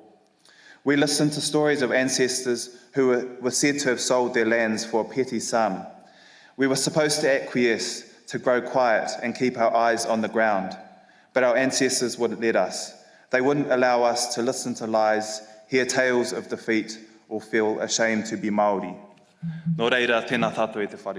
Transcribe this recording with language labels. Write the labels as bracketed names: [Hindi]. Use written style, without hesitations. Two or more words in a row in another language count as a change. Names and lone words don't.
[English] We listened to stories of ancestors who were said to have sold their lands for a petty sum. We were supposed to acquiesce, to grow quiet and keep our eyes on the ground, but our ancestors wouldn't let us. They wouldn't allow us to listen to lies, hear tales of defeat, or feel ashamed to be Māori. [Māori] Nō reira, tēnā tātou e te whare.